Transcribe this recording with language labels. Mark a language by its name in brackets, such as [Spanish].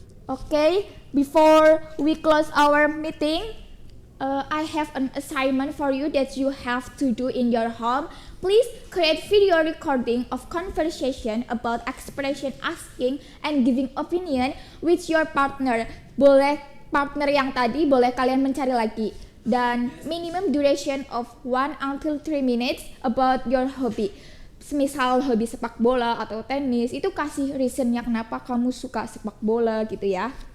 [English] Okay, before we close our meeting, I have an assignment for you that you have to do in your home. Please create video recording of conversation about expression asking and giving opinion with your partner. [Indonesian] Boleh partner yang tadi boleh kalian mencari lagi. [English] Dan minimum duration of 1 until 3 minutes about your hobby. [Indonesian] Semisal hobi sepak bola atau tenis, itu kasih reasonnya kenapa kamu suka sepak bola gitu ya.